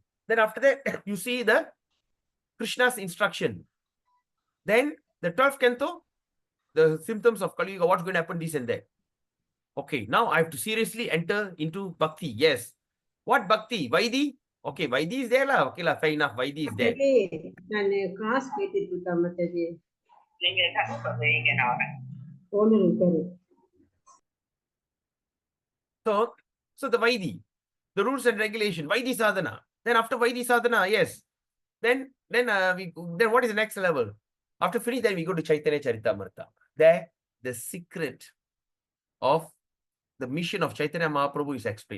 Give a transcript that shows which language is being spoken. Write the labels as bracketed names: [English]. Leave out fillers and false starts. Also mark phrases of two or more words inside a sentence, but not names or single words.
[English] Then after that, you see the Krishna's instruction. Then the 12th canto, the symptoms of Kali Yuga, what's going to happen, this and that. Okay, now I have to seriously enter into Bhakti. Yes. What Bhakti? Vaidhi? Okay, Vaidhi is there lah. Okay lah, fair enough. Vaidhi is there. [Tamil] நான் கிளாஸ் கேட்டுட்டு இருக்கேன் மத்தது நீங்க கட் பண்ணுவீங்க நான் வரேன். ஒண்ணு இருக்காரு [English] So the Vaidhi, the rules and regulation, Vaidhi sadhana. Then after Vaidhi sadhana, yes. Then what is the next level? After finish, then we go to Chaitanya Charitamrita. There, the secret of the mission of Chaitanya Mahaprabhu is explained.